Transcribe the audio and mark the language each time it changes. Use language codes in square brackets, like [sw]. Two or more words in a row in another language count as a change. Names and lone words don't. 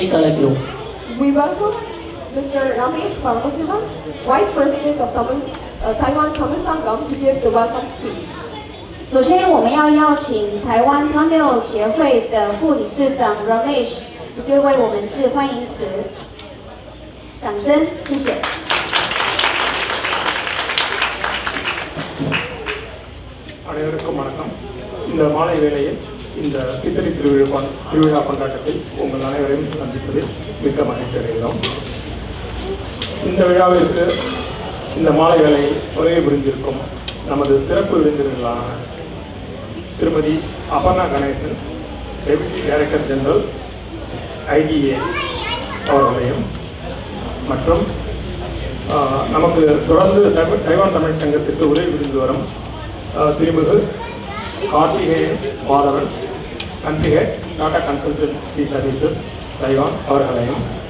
[en] We welcome Mr. Ramesh Paramasivan, Vice President of Taiwan Tamil Sangam, to give the welcome speech. [zh] 首先，我们要邀请台湾 Tamil 协会的副理事长 Ramesh 为我们致欢迎词，掌声，谢谢。 [ta] அனைவருக்கும் வணக்கம். இந்த மாலை வேளையில் இந்த சித்திரை திருவிழா கொண்டாட்டத்தில் உங்கள் அனைவரையும் சந்திப்பதில் மிக்க மகிழ்ச்சி அடைகிறோம். இந்த விழாவிற்கு இந்த மாலை வேளையில் உரையை புரிந்திருக்கும் நமது சிறப்பு விருந்தினர்களான திருமதி அபர்ணா கணேசன், [en] Deputy Director General [ta] IDA அவர்களையும், மற்றும் நமக்கு தொடர்ந்து தைவான் தமிழ் சங்கத்திற்கு உரை புரிந்து வரும் திருமிகு கார்த்திகேயன் மாதவன், [en] Country Head [ta] டாடா கன்சல்டன்சி சர்வீசஸ் தைவான் அவர்களையும்,